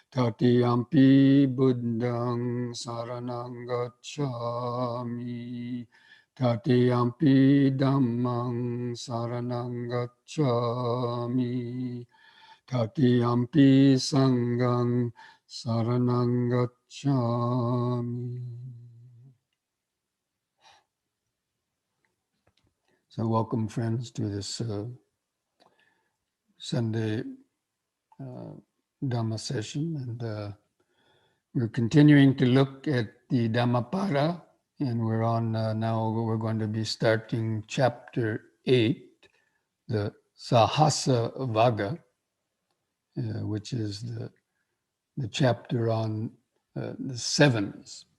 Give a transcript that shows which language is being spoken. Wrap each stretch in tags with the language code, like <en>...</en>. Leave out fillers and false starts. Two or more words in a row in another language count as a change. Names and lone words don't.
<pi>Tatiyampi buddhang saranang gacchami. Tatiyampi dhammang saranang gacchami. Tatiyampi sanghang saranang gacchami.</pi> <en>So welcome, friends, to this Sunday Dhamma session. And we're continuing to look at the Dhammapada, and we're on now, we're going to be starting chapter 8, the Sahasa Vagga, which is the chapter on the sevens.</en>